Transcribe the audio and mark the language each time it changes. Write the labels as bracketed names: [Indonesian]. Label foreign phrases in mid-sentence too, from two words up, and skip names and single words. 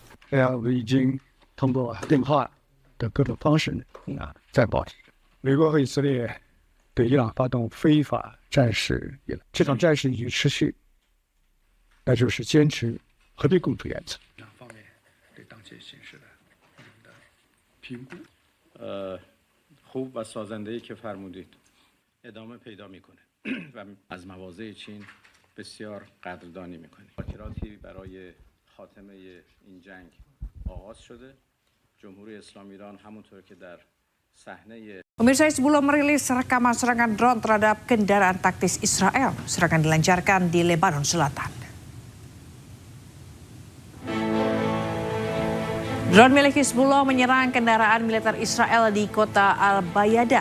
[Chinese] 我已经通过电话的各种方式在保持。美国和以色列对伊朗发动非法战事，这场战事已经持续，那就是坚持和平共处原则。两方面对当前形势的评估。 [Persian] خوب و سازنده‌ای که فرمودید ادامه پیدا میکنه و از مواضع چین بسیار قدردانی میکنیم. مذاکراتی برای خاتمه این جنگ آغاز شده. جمهوری اسلامی ایران همونطور که در صحنه [Indonesian] Pemirsa, Hizbullah merilis rekaman serangan drone terhadap kendaraan taktis Israel. Serangan dilancarkan di Lebanon Selatan. Drone milik Hizbullah menyerang kendaraan militer Israel di kota Al-Bayada.